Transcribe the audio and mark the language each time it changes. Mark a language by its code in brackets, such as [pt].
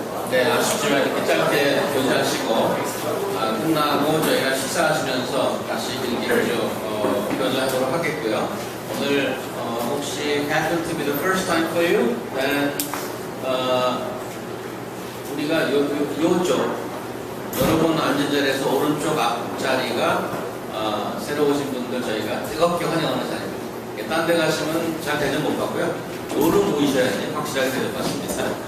[ko] 네, 아쉽지만 이렇게 짧게 교제하시고 끝나고 저희가 식사하시면서 다시 길게 교제하도록 하겠고요. 오늘 혹시 [en] happen to be the first time for you? [ko] then 우리가 요쪽 여러분 앉은 자리에서 오른쪽 앞자리가 새로 오신 분들 저희가 뜨겁게 환영하는 자리입니다. 딴 데 가시면 잘 대접 못 받고요. 요로 모이셔야지 확실하게 대접받습니다.